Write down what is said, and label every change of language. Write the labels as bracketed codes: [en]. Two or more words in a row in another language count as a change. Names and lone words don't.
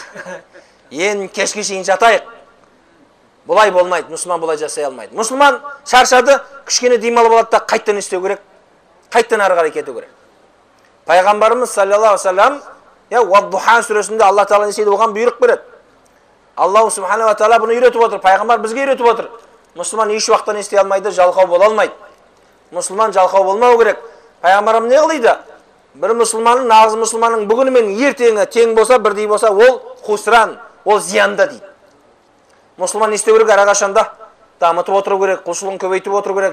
[kk] Ең кешке шейін жатайық. Бұлай болмайды, мұсылман бұлай жасай алмайды. Мұсылман шаршады, кішкене демалып алады да қайттан істеу керек. Қайттан ары қарай кету керек. Пайғамбарымыз [ar] صلى الله عليه وسلم, [kk] Уад-Духа сүресінде Алла тағала не істейді, оған бұйрық береді. [ar] الله سبحانه وتعالى [kk] бұны үйретіп отыр, пайғамбар бізге үйретіп отыр. Мұсылман еш уақытта не істей алмайды, жалқау бола алмайды. Мұсылман жалқау болмау керек. Пайғамбарым не қылайды? Бір мұсылманның, нағыз мұсылманның бүгіні мен ертеңі тең болса, бірдей болса, ол хусран, ол зиянда дейді. Мұсылман не істеу керек әрқашанда? Дамытып отыру керек, құлшылығын көбейтіп отыру керек.